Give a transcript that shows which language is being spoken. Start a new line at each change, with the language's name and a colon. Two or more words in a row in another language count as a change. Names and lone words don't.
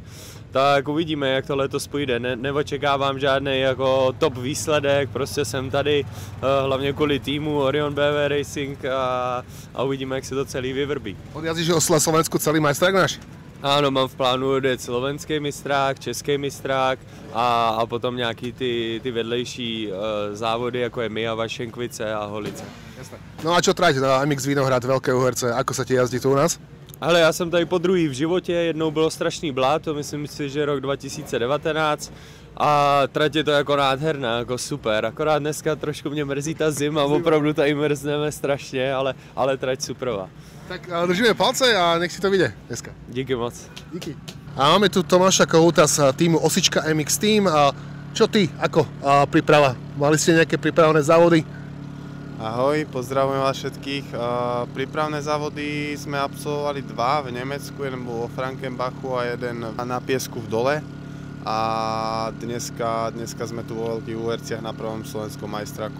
Czech: Tak uvidíme, jak to letos půjde. Neočekávám žádný jako top výsledek, prostě jsem tady hlavně kvůli týmu Orion BV Racing a uvidíme, jak se to celý vyvrbí.
Slovak: Odjazdíš o Slovensku celý majstrák náš?
Czech: Ano, mám v plánu odjet slovenský mistrák, český mistrák a potom nějaký ty vedlejší závody, jako je Mijava, Šenkvice a Holice.
Slovak: Jasné. No a čo trať na MX Vinohrad, Veľké Uherce, ako sa ti jazdí tu u nás?
Czech: Ale já jsem tady podruhý v životě, jednou bylo strašný bláto, myslím si, že rok 2019 a trať je to jako nádherná, jako super, akorát dneska trošku mě mrzí ta zima, opravdu tady mrzneme strašně, ale trať superová.
Slovak: Tak držíme palce a nech si to vyjde dneska.
Czech: Díky moc. Díky.
Slovak: A máme tu Tomáša Kohúta z týmu Osička MX Team. Čo ty, ako príprava? Mali ste nejaké prípravné závody? Ahoj, pozdravujem vás všetkých. Prípravné závody sme absolvovali dva v Nemecku, jeden bol vo Frankenbachu a jeden na piesku v Dole. A dneska sme tu vo Veľkých Uherciach na prvom slovenskom majstráku.